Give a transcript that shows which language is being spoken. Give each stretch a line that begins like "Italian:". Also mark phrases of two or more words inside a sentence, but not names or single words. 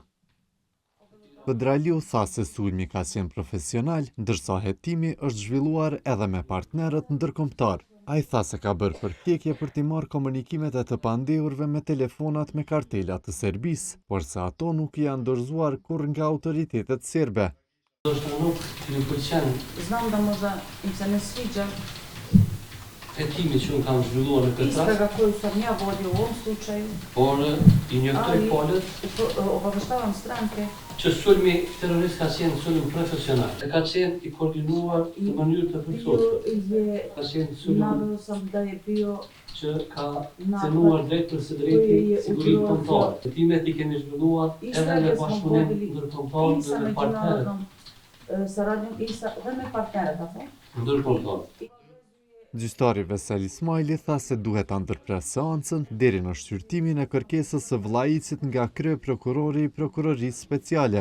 Albanian: Kodraliu tha se sulmi ka qenë profesional, ndërsa hetimi është zhvilluar edhe me partnerët ndërkombëtar. Ai tha se ka bërë përpjekje për t'i marrë komunikimet e të pandehurve me telefonat me kartelat të Serbisë, por se ato nuk janë dorëzuar kurrë nga autoritetet serbe.
Serbian: Znam da možda im se ne sviđa
Albanian: hetimi që unë kam zhvilluar në këtë rast,
Serbian: istraga koju sam ja vodio u ovom slučaju,
Albanian: por i njoftoj palët
Serbian: obaveštavam stranke
Albanian: që sulmi terrorist ka qenë sulm profesional. E ka qenë i koordinuar në mënyrë të përgjithshme. Ka qenë sulm
Serbian: naveo sam da je bio
Albanian: që ka cenuar drejt për së drejti sigurisë kombëtare. Hetimet i kemi zhvilluar edhe me bashkëpunim ndërkombëtar dhe me partnerët. Saradnjom i dhe me partnerët, apo? Ndërkombëtar. Gjyqtari Vesel Ismaili tha se duhet ta ndërpres seancën deri në shqyrtimin e kërkesës së Vlajićit nga kryeprokurori i prokurorisë speciale.